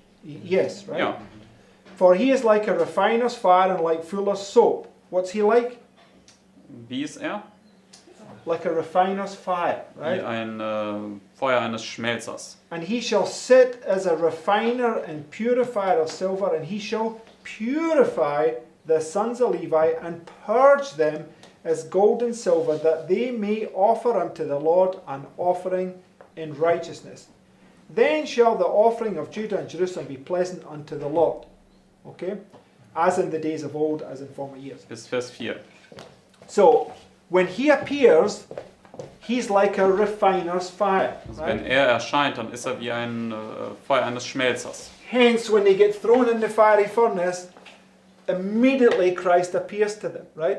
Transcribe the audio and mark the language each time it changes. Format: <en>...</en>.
<en>Yes, right?</en> <de>Ja.</de> <en>For he is like a refiner's fire and like fuller's soap. What's he like?</en> <de>Wie ist er?</de> <en>Like a refiner's fire,</en> <de>Wie</de> <en>right?</en> <de>ein Feuer eines Schmelzers.</de> <en>And he shall sit as a refiner and purifier of silver, and he shall purify the sons of Levi and purge them as gold and silver, that they may offer unto the Lord an offering in righteousness. Then shall the offering of Judah and Jerusalem be pleasant unto the Lord. Okay? As in the days of old, as in former years.</en> <de>Bis Vers 4.</de> <en>So, when he appears, he's like a refiner's fire.</en> <de>Also</de> <en>Right?</en> <de>wenn er erscheint, dann ist er wie ein Feuer eines Schmelzers.</de> <en>Hence, when they get thrown in the fiery furnace, immediately Christ appears to them, right?</en>